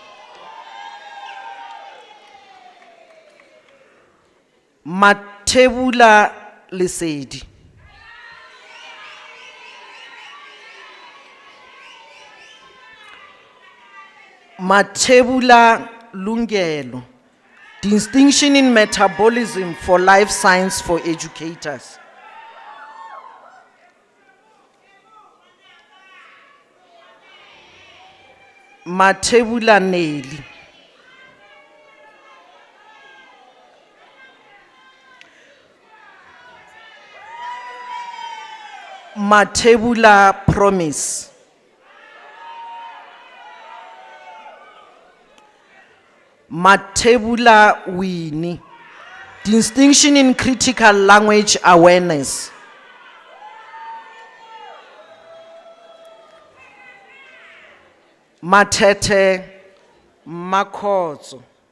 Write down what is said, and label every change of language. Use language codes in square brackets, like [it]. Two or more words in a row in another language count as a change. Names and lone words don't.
[en] Matebula Lesedi, Matebula Lungelo, Distinction in metabolism for life science for educators. Matebula Nelly. Matebula Promise. Matebula Winnie. Distinction in critical language awareness. Matete Makotso.